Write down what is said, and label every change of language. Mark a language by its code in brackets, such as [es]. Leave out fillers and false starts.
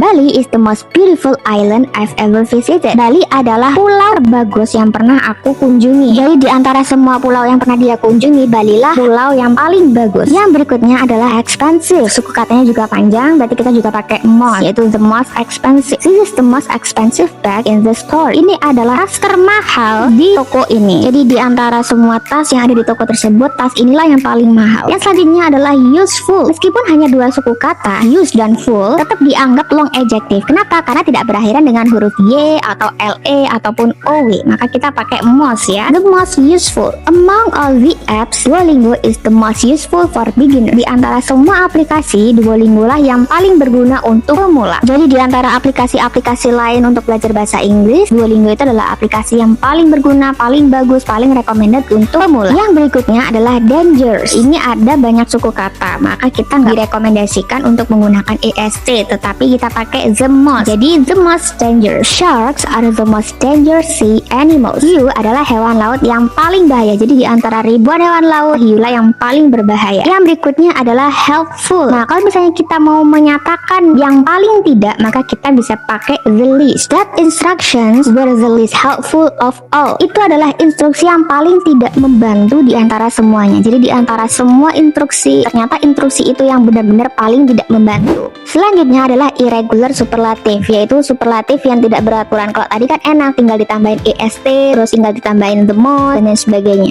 [en] Bali is the most beautiful island I've ever visited. [id] Bali adalah pulau terbagus yang pernah aku kunjungi. Jadi di antara semua pulau yang pernah dia kunjungi, Bali lah pulau yang paling bagus. Yang berikutnya adalah expensive. Suku katanya juga panjang, berarti kita juga pakai most, yaitu the most expensive. [en] This is the most expensive bag in the store. [id] Ini adalah tas termahal di toko ini. Jadi di antara semua tas yang ada di toko tersebut, tas inilah yang paling mahal. Yang selanjutnya adalah useful. Meskipun hanya 2 suku kata, use dan full, tetap dianggap long adjective. Kenapa? Karena tidak berakhiran dengan huruf y atau le ataupun ow. Maka kita pakai most ya. The most useful. [en] Among all the apps, Duolingo is the most useful for beginner. [id] Di antara semua aplikasi, Duolingo lah yang paling berguna untuk pemula. Jadi di antara aplikasi-aplikasi lain untuk belajar bahasa Inggris, Duolingo itu adalah aplikasi yang paling berguna, paling bagus, paling recommended untuk pemula. Yang berikutnya adalah dangerous. Ini ada banyak suku kata, maka kita nggak direkomendasikan untuk menggunakan est, tetapi kita pakai the most. [en] Jadi the most dangerous. Sharks are the most dangerous sea animals. [id] Hiu adalah hewan laut yang paling bahaya. Jadi di antara ribuan hewan laut, hiulah yang paling berbahaya. Yang berikutnya adalah helpful. Nah, kalau misalnya kita mau menyatakan yang paling tidak, maka kita bisa pakai the least. [en] That instructions were the least helpful of all. [id] Itu adalah instruksi yang paling tidak membantu di antara semuanya. Jadi di antara semua instruksi, ternyata instruksi itu yang benar-benar paling tidak membantu. Selanjutnya adalah irregular superlatif, yaitu superlatif yang tidak beraturan. Kalau tadi kan enak, tinggal ditambahin est, terus tinggal ditambahin the most, dan lain sebagainya.